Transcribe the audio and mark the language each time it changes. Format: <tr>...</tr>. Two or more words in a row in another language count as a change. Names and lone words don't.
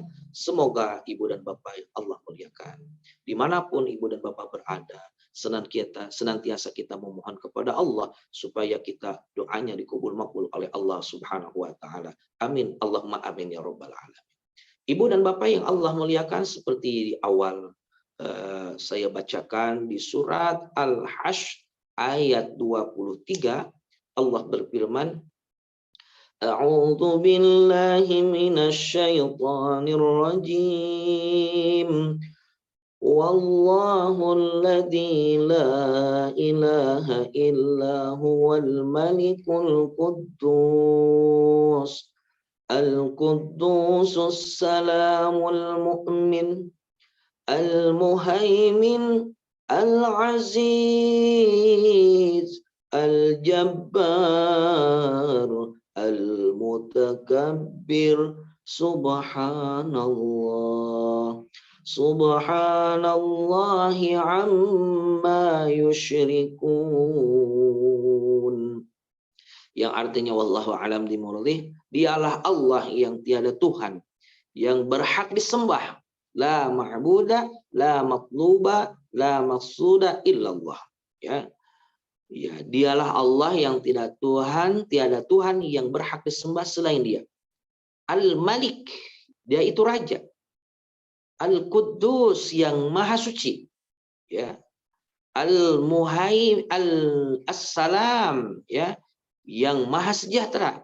<id>Semoga ibu dan bapak yang Allah muliakan, dimanapun ibu dan bapak berada, senantiasa kita memohon kepada Allah supaya kita doanya dikabul makbul oleh Allah</id> <ar>سبحانه وتعالى.</ar> <id>Amin.</id> <ar>اللهم آمين يا رب العالمين.</ar> <id>Ibu dan bapak yang Allah muliakan, seperti di awal saya bacakan di surat Al-Hasyr ayat 23, Allah berfirman,</id> <ar>أعوذ بالله من الشيطان الرجيم. والله الذي لا إله إلا هو الملك القدوس القدوس السلام المؤمن المهيمن العزيز الجبار المتكبر. سبحان الله سبحان الله عما يشركون.</ar> <id>Yang artinya</id> <ar>والله أعلم</ar> <id>dimurlih, dialah Allah yang tiada Tuhan yang berhak disembah,</id> <ar>لا معبود لا مطلوب لا مقصود إلا الله ya.</ar> <id>Ya, dialah Allah yang tiada Tuhan yang berhak disembah selain Dia. Al-Malik, Dia itu raja. Al-Quddus, yang maha suci ya. Al-Muhaim Al-Assalam ya, yang maha sejahtera.</id>